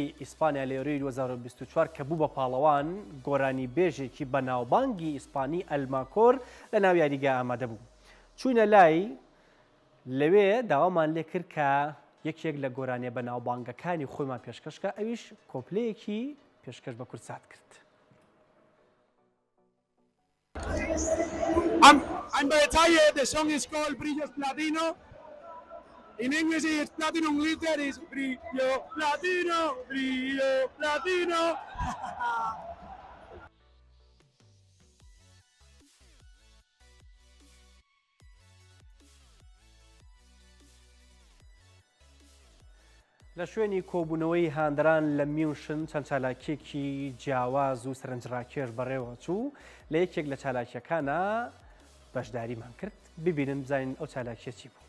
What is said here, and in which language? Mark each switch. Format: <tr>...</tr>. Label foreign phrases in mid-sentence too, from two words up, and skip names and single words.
<ckb>ئیسپانیا لە یۆرۆی 2024 کە بوو بە پاڵەوان گۆرانی بێژێکی بەناوبانگی ئیسپانی ئەلماکۆر لە ناو یاریگا ئامادە بوو. چوونە لای لەوێ داوامان لێ کرد کە یەکێک لە گۆرانیە بەناوبانگەکانی خۆیمان پێشکەشکە ئەویش کۆپلەیەکی پێشکەش بە کورسات کرد.</ckb> <en>I'm by the tire, the song is called Brillos Platino. In English it's Platinum Glitter, is Brillo Platino, Brillo Platino.</en> <ckb>لە شوێنی کۆبوونەوەی هاندران لە میوشن چەند چالاکێکی جیاواز و سەرنجڕاکێش بەڕێوە چوو لە یەکێک لە چالاکیەکانە بەشداریمان کرد ببینن بزانین ئەو چالاکیە چی بوو.</ckb>